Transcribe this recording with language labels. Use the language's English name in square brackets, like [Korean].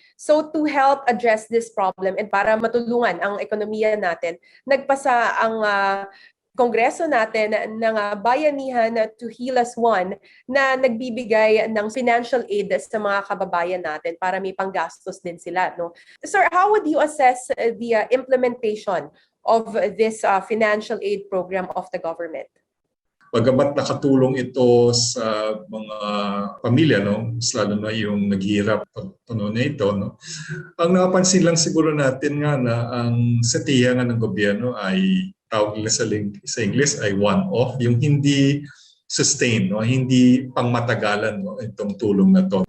[English] So to help address this problem [Filipino] and para matulungan ang ekonomiya natin, nagpasa ang Kongreso natin ng bayanihan To Heal Us One na nagbibigay ng financial aid sa mga kababayan natin para may panggastos din sila. No? [English] Sir, how would you assess the implementation of this financial aid program of the government? [Filipino] Bagamat nakatulong ito sa mga pamilya, lalo na yung naghihirap na ito, ang napansin lang siguro natin nga na ang satiya nga ng gobyerno ay tawag nila sa English ay one-off, yung hindi sustained, hindi pangmatagalan itong tulong na to.